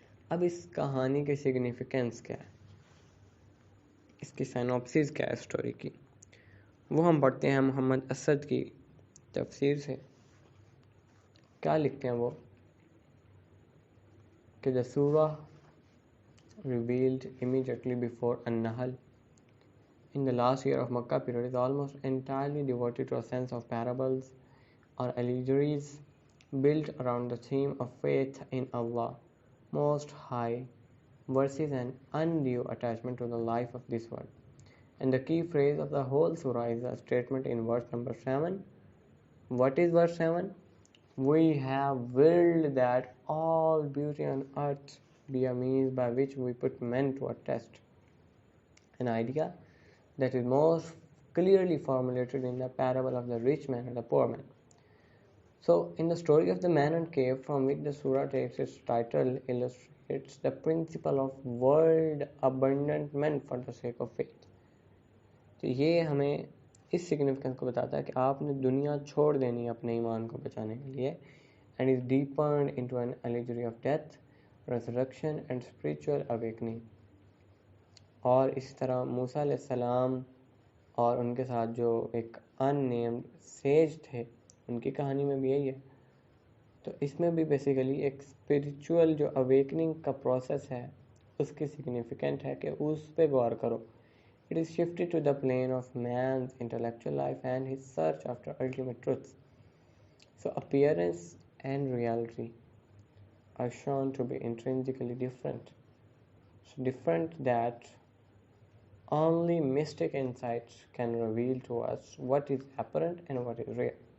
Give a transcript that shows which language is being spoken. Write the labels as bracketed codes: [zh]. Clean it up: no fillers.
[ur] اب اس کہانی کی سگنیفیکنس کیا ہے، اس کی سائنوپسس کیا ہے اسٹوری کی، وہ ہم پڑھتے ہیں محمد اسد کی تفسیر سے. کیا لکھتے ہیں وہ کہ [en] the surah revealed immediately before An-Nahl in the last year of Makkah period is almost entirely devoted to a sense of parables or allegories built around the theme of faith in Allah Most High versus an undue attachment to the life of this world. And the key phrase of the whole surah is a statement in verse number 7. What is verse 7? We have willed that all beauty on earth be a means by which we put men to a test. An idea that is most clearly formulated in the parable of the rich man and the poor man. So, in the story of the man and cave, from which the surah takes its title, illustrates the principle of world abandonment for the sake of faith. [ur] تو یہ ہمیں اس significance کو بتاتا ہے کہ آپ نے دنیا چھوڑ دینی ہے اپنے ایمان کو بچانے کے لیے. [en] And is depend into an allegory of death, resurrection and spiritual awakening. [ur] اور اس طرح موسیٰ علیہ السلام اور ان کے ساتھ جو ایک ان نیمڈ سیج تھے، ان کی کہانی میں بھی یہی ہے. تو اس میں بھی بیسیکلی ایک اسپریچول جو اویکننگ کا پروسیس ہے اس کی سگنیفیکنٹ ہے کہ اس پہ غور کرو. [en] It is shifted to the plane of man's intellectual life and his search after ultimate truth. So appearance and reality are shown to be intrinsically different. So different that only mystic insights can reveal to us what is apparent and what is real.